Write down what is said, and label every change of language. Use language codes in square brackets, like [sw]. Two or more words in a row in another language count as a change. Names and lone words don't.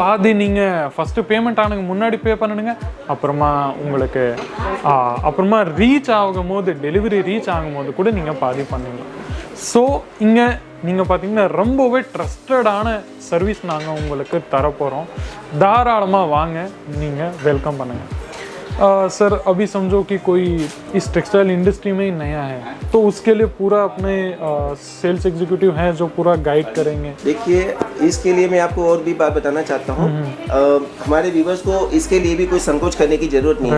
[ta] பாதி நீங்கள் ஃபஸ்ட்டு பேமெண்ட் ஆனதுக்கு முன்னாடி பே பண்ணணுங்க, அப்புறமா உங்களுக்கு அப்புறமா ரீச் ஆகும்போது [en] delivery reach [ta] ஆகும்போது கூட நீங்கள் பாதி பண்ணுவீங்க. ஸோ இங்கே நீங்கள் பார்த்தீங்கன்னா ரொம்பவே ட்ரஸ்டடான சர்வீஸ் நாங்கள் உங்களுக்கு தரப்போகிறோம். தாராளமாக வாங்க, நீங்கள் வெல்கம் பண்ணுங்கள். [hi] सर अभी समझो कि कोई इस [en] textile industry [hi] में ही नया है तो उसके लिए पूरा अपने [en] sales executive [hi] हैं जो पूरा गाइड करेंगे. देखिए इसके लिए मैं आपको और भी बात बताना चाहता हूँ. हमारे व्यूअर्स को इसके लिए भी कोई संकोच करने की जरूरत नहीं है.